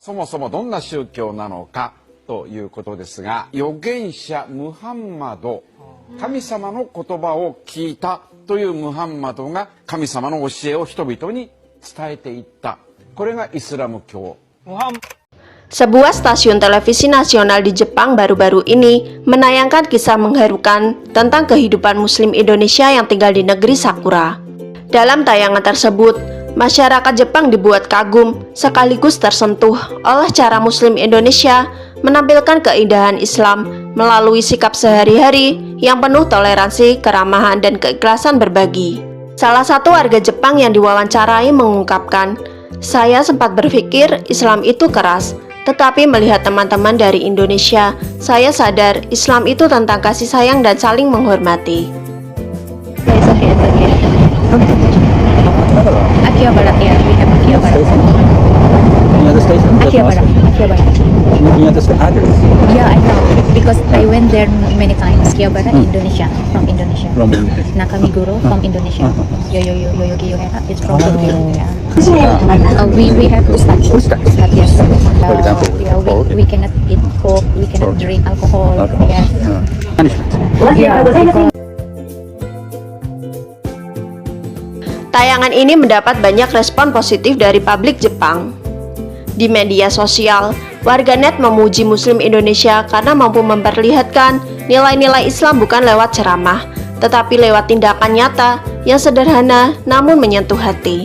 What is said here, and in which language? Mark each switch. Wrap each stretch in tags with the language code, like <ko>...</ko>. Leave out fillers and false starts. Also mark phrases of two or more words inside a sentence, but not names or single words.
<ja>そもそもどんな宗教なのかということですが、預言者ムハンマド、神様の言葉を聞いたというムハンマドが神様の教えを人々に伝えていった。これがイスラム教。</ja> <id>Sebuah stasiun televisi nasional di Jepang baru-baru ini menayangkan kisah mengharukan tentang kehidupan Muslim Indonesia yang tinggal di negeri Sakura. Dalam tayangan tersebut, masyarakat Jepang dibuat kagum sekaligus tersentuh oleh cara Muslim Indonesia menampilkan keindahan Islam melalui sikap sehari-hari yang penuh toleransi, keramahan, dan keikhlasan berbagi. Salah satu warga Jepang yang diwawancarai mengungkapkan, "Saya sempat berpikir Islam itu keras, tetapi melihat teman-teman dari Indonesia, saya sadar Islam itu tentang kasih sayang dan saling menghormati."</id> <en>Akihabara, yeah, we have Akihabara. Akihabara. Yeah, I know because I went there many times. Akihabara, Indonesia, from Indonesia. Nakamiguro from Indonesia. Yoyogi Yohera, it's from Indonesia. We have to start. Yes. For example, yeah, we cannot eat pork, we cannot drink alcohol. Yes. Punishment. Yeah, because</en> <id>Tayangan ini mendapat banyak respon positif dari publik Jepang. Di media sosial, warganet memuji Muslim Indonesia karena mampu memperlihatkan nilai-nilai Islam bukan lewat ceramah, tetapi lewat tindakan nyata yang sederhana namun menyentuh hati.</id>